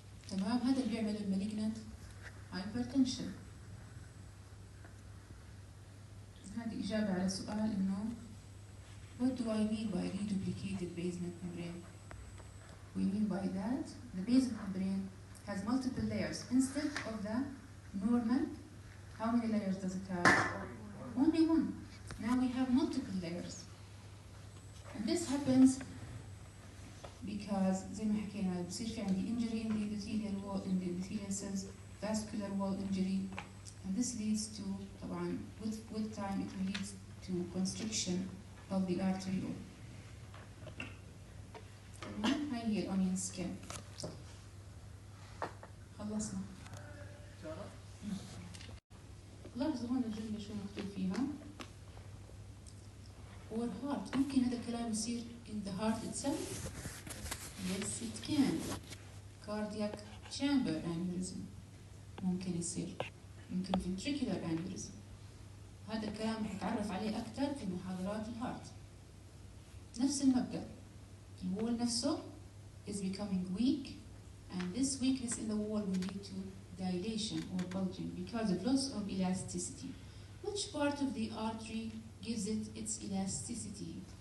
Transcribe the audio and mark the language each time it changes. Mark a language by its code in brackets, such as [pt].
[ar] تمام؟ هذا اللي بيعمل المالجنانت hypertension. هذه إجابة على سؤال إنه [en] what do I mean by reduplicated basement membrane? We mean by that the basement membrane has multiple layers instead of the normal. How many layers does it have? Only one. Now we have multiple layers. And this happens because [ar] زي ما حكينا بصير في عندي [en] injury in the endothelial wall, in the endothelial cells, vascular wall injury, and this leads to [ar] طبعا [en] with time it will lead to constriction of the arteriole. [ar] هاي هي الأونيون سكين. خلصنا. لاحظوا هون الجملة شو مكتوب فيها. [en] or heart. [ar] ممكن هذا الكلام يصير [en] in the heart itself? Yes, it can. cardiac chamber aneurysm [ar] ممكن يصير، يمكن [en] ventricular aneurysm. [ar] هذا الكلام نتعرف عليه أكثر في محاضرات الهارت. نفس المبدأ، الوول نفسه [en] is becoming weak and this weakness in the wall will lead to dilation or bulging because of loss of elasticity. Which part of the artery gives it its elasticity?